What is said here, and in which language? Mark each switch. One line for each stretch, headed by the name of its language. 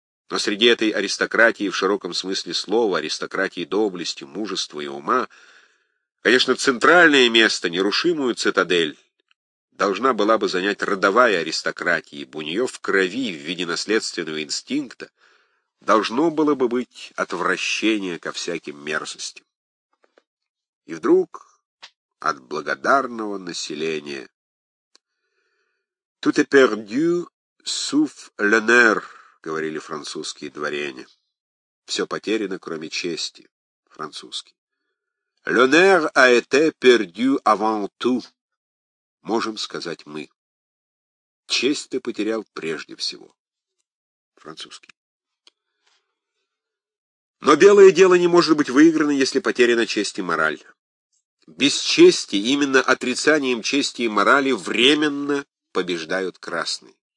Russian: Но среди этой аристократии в широком смысле слова, аристократии доблести, мужества и ума, конечно, центральное место, нерушимую цитадель, должна была бы занять родовая аристократия, ибо у нее в крови, в виде наследственного инстинкта, должно было бы быть отвращение ко всяким мерзостям. И вдруг от благодарного населения.
French: «Tout est perdu, sauf l'honneur», говорили французские дворяне.
Russian: Все потеряно, кроме чести. Французский.
French: L'honneur a été perdu avant tout.
Russian: Можем сказать мы. Честь ты потерял прежде всего. Французский. Но белое дело не может быть выиграно, если потеряна честь и мораль. Без чести, именно отрицанием чести и морали, временно побеждают красные.